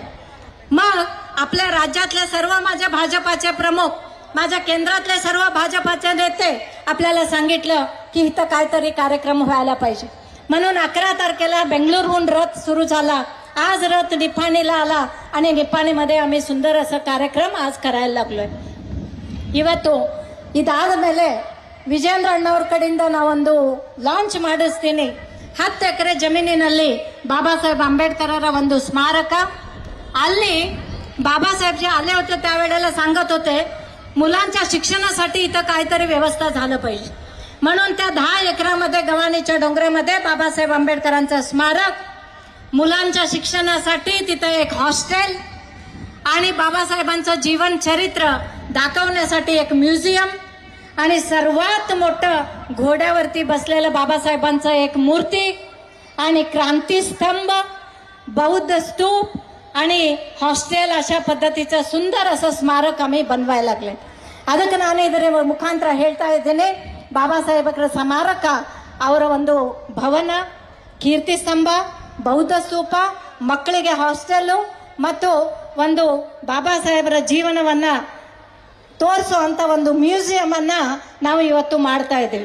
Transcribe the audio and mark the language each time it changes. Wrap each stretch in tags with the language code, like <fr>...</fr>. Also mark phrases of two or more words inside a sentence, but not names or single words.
<mr>मग आपल्या राज्यातले सर्व माझे भाजपाचे प्रमुख, माझ्या केंद्रातले सर्व भाजपाचे नेते आपल्याला सांगितलं की इथं काहीतरी कार्यक्रम व्हायला पाहिजे. म्हणून 11 तारखेला बेंगळुरूहून रथ सुरू झाला. आज रथ निप्पाणीला आला आणि निप्पाणीमध्ये आम्ही सुंदर असं कार्यक्रम आज करायला लागलोय.</mr> <kn>ಇವತ್ತು ಇದಾದ ಮೇಲೆ ವಿಜೇಂದ್ರ ಅಣ್ಣವ್ರ ಕಡೆಯಿಂದ ನಾವೊಂದು ಲಾಂಚ್ ಮಾಡಿಸ್ತೀನಿ. 10 ಎಕರೆ ಜಮೀನಿನಲ್ಲಿ ಬಾಬಾ साहेब आंबेडकरರ ಒಂದು स्मारक.</kn> <mr>ಅಲ್ಲಿ बाबासाहेब जे आले होते त्यावेळेला सांगत होते मुलांच्या शिक्षणासाठी इथं काहीतरी व्यवस्था झालं पाहिजे. म्हणून त्या 10 एकरामध्ये गव्हाणीच्या डोंगरामध्ये बाबासाहेब आंबेडकरांचं स्मारक, मुलांच्या शिक्षणासाठी तिथं एक हॉस्टेल आणि बाबासाहेबांचं जीवन चरित्र दाखवण्यासाठी एक म्युझियम आणि सर्वात मोठं घोड्यावरती बसलेलं बाबासाहेबांचं एक मूर्ती आणि क्रांतीस्तंभ, बौद्ध स्तूप आणि हॉस्टेल अशा पद्धतीचं सुंदर असं ಸ್ಮಾರಕ आम्ही बनवायला लागले.</mr> <kn>ಅದಕ್ಕೆ ನಾನು ಇದರ ಮುಖಾಂತರ ಹೇಳ್ತಾ ಇದ್ದೇನೆ, ಬಾಬಾಸಾಹೇಬರ ಸ್ಮಾರಕ, ಅವರ ಒಂದು ಭವನ, ಕೀರ್ತಿ ಸ್ತಂಭ, ಬೌದ್ಧ ಸ್ತೂಪ, ಮಕ್ಕಳಿಗೆ ಹಾಸ್ಟೆಲ್ ಮತ್ತು ಒಂದು ಬಾಬಾಸಾಹೇಬರ ಜೀವನವನ್ನ ತೋರಿಸುವಂತ ಒಂದು ಮ್ಯೂಸಿಯಂ ಅನ್ನ ನಾವು ಇವತ್ತು ಮಾಡ್ತಾ ಇದ್ದೀವಿ.</kn>